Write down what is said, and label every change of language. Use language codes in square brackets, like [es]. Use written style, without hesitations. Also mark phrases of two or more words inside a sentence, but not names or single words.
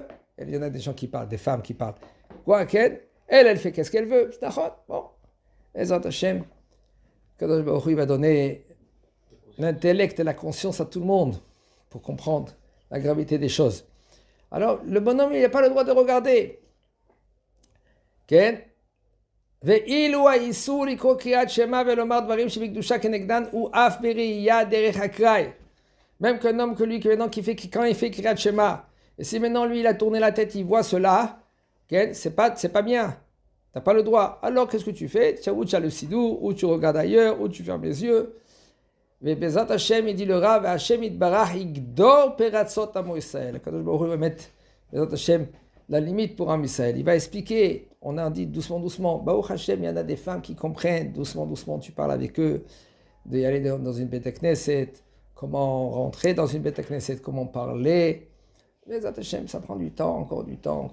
[fr] Il y en a des gens qui parlent, des femmes qui parlent. Quoi, Ken? Elle fait qu'est-ce qu'elle veut. Bon. [he] עזרת השם, קדוש ברוך הוא, [fr] il va donner l'intellect et la conscience à tout le monde pour comprendre la gravité des choses. Alors, le bonhomme, il n'a pas le droit de regarder. Ken? [he] ואילו האיסור לקרוא קריאת שמע ולומר דברים שבקדושה כנגדן הוא אף בראייה דרך אקראי. [fr] Même qu'un homme que lui, quand il fait [he] קריאת שמע, [fr] et si maintenant lui il a tourné la tête, il voit cela, c'est pas bien, t'as pas le droit. Alors qu'est-ce que tu fais? Ou tu as le sidou, ou tu regardes ailleurs, ou tu fermes les yeux. Mais [he] בעזרת השם, [fr] il dit le Rav, [he] השם יתברך יגדור פרצות עמו ישראל. קדוש ברוך הוא [fr] va mettre [he] בעזרת השם [fr] la limite pour [he] עם ישראל. [fr] Il va expliquer, on a dit doucement, [he] ברוך השם, [fr] il y en a des femmes qui comprennent, doucement, tu parles avec eux, d'y aller dans une [he] בית כנסת, [fr] comment rentrer dans une [he] בית כנסת, [fr] comment parler. [he] בעזרת השם, [fr] ça prend du temps, encore du temps.